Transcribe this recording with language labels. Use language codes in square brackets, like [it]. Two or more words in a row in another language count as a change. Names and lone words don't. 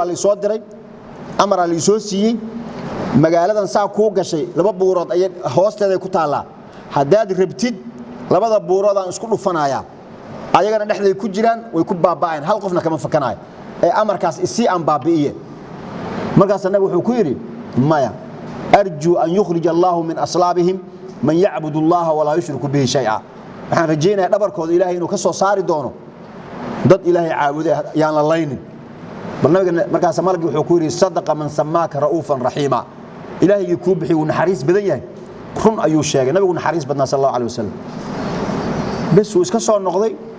[so] la soo diray amar la soo siiyay magaaladan saa ku gashay laba buurood ay hoosteeda ku taala hadaad rabtid labada buurood aan isku dhufanaya ayagana dhaxday ku jiraan way ku baaba'een hal qofna kama fakanaay ee amarkaas isi aan baabi'iye markaas nabi wuxuu ku yiri maya [ar] أرجو أن يخرج الله من أصلابهم من يعبد الله ولا يشرك به شيئا [so] waxaan rajaynayaa dhabarkooda ilaahay inuu ka soo saari doono dad ilaahay caabuday yaan la laynin barnaamijka markaas malagi wuxuu ku yiri [ar] صدق من سماك رؤوفا رحيما [so] ilaahay ku bixi uu naxariis badan yahay run ayuu sheegay nabigu naxariis badnaa [ar] صلى الله عليه وسلم [so] bas uu iska soo noqday